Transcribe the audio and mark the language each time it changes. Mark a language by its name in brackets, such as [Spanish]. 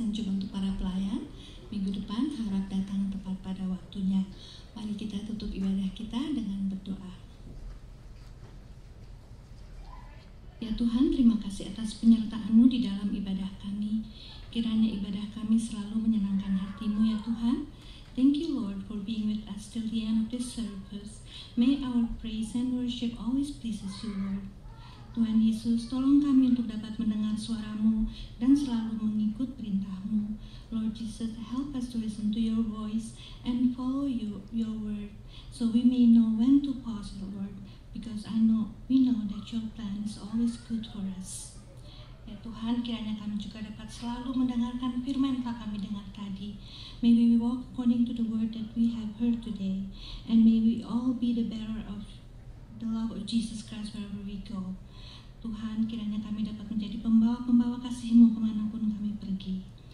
[Indonesian] Dan juga untuk para pelayan, minggu depan harap datang tepat pada waktunya. Mari kita tutup ibadah kita dengan berdoa. Ya Tuhan, terima kasih atas penyertaan-Mu di dalam ibadah kami. Kiranya ibadah kami selalu menyenangkan hati-Mu ya Tuhan. [English] Thank you Lord for being with us till the end of this service. May our praise and worship always pleases you Lord. [Indonesian] Tuhan Yesus, tolong kami untuk dapat mendengar suara-Mu dan selalu mengikut perintah-Mu. [English] Lord Jesus, help us to listen to your voice and follow your word, so we may know when to pause, Lord, because we know that your plan is always good for us. [Indonesian] Ya Tuhan, kiranya kami juga dapat selalu mendengarkan firman yang telah kami dengar tadi. [English] May we walk according to the word that we have heard today, and may we all be the bearer of the love of Jesus Christ wherever we go. [Indonesian] Tuhan, kiranya kami dapat menjadi pembawa-pembawa kasih-Mu kemanapun kami pergi.